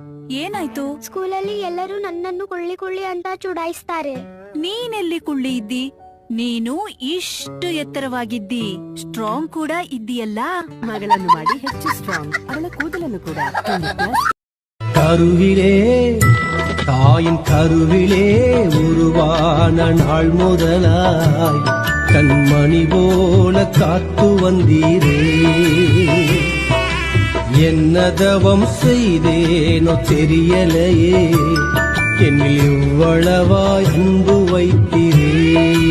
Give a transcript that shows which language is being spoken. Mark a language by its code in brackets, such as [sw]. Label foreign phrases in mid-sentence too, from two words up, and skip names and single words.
[kn] ಏನಾಯ್ತು? ಸ್ಕೂಲಲ್ಲಿ ಎಲ್ಲರೂ ನನ್ನನ್ನು ಕುಳ್ಳಿ ಕುಳ್ಳಿ ಅಂತ ಚುಡಾಯಿಸ್ತಾರೆ. ನೀನೆಲ್ಲಿ ಕುಳ್ಳಿ ಇದ್ದಿ? ನೀನು ಇಷ್ಟು ಎತ್ತರವಾಗಿದ್ದಿ, ಸ್ಟ್ರಾಂಗ್ ಕೂಡ ಇದ್ದೀಯಲ್ಲ. ಮಗಳನ್ನು ಮಾಡಿ ಹೆಚ್ಚು ಸ್ಟ್ರಾಂಗ್, ಅವಳ ಕೂದಲನ್ನು ಕೂಡ. [ta] கருவிலே தாயின் கருவிலே உருவான நாள் முதலாய் கண்மணி போல காத்து வந்தீரே. என்ன தவம் செய்தேனோ தெரியலையே, என்னில் இவ்வளவாய் அன்பு வைத்தீரே.